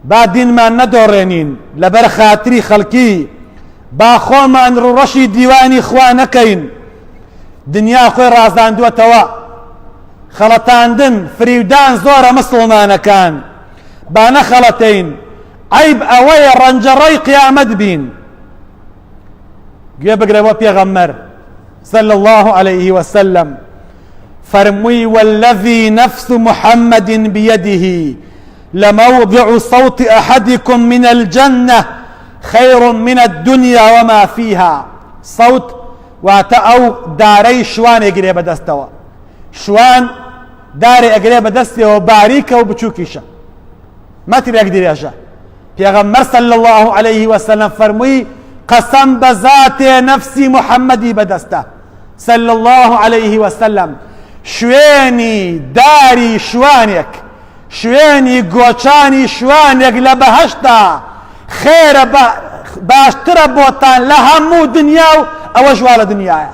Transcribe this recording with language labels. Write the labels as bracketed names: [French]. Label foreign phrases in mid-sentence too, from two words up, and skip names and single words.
[Central Kurdish] با دینمان نەدۆڕێنین لەبەر خاتری خەڵکی، با خۆمان ڕوڕەشی دیوانی خوا نەکەین. دنیا خۆی ڕازاندووەتەوە، خەڵەتاندن فریودان زۆرە مسڵمانەکان، با نەخەڵەتین. عیب ئەوەیە ڕەنجەڕەی قیامەت بین. گوێ بگرە بۆ پێغەمبەر [Arabic] صلى الله عليه وسلم فرمووی والذي نفس محمد بيده لموضع صوت أحدكم من الجنة خير من الدنيا وما فيها. [Central Kurdish] صوت واتە ئەو دارەی شوان ئەگرێ بەدەستەوە، شوان دارێ ئەگرێ بەدەستەوە باریکە و بچووکیشە، مەترێک درێژە. پێغەمبەر [Arabic] صلی الله عليه وسلم [Central Kurdish] فەرمووی قەسەم بە زاتێ نەفسی محەممەدی بەدەستە [Arabic] صلی الله عليه وسلم، [Central Kurdish] شوێنی داری شوانێک، شوێنی گۆچانی شوانێک لە بەهەشتا خێرە باشترە بۆتان لە هەموو دنیا و ئەوە ژوا لە دنیایە.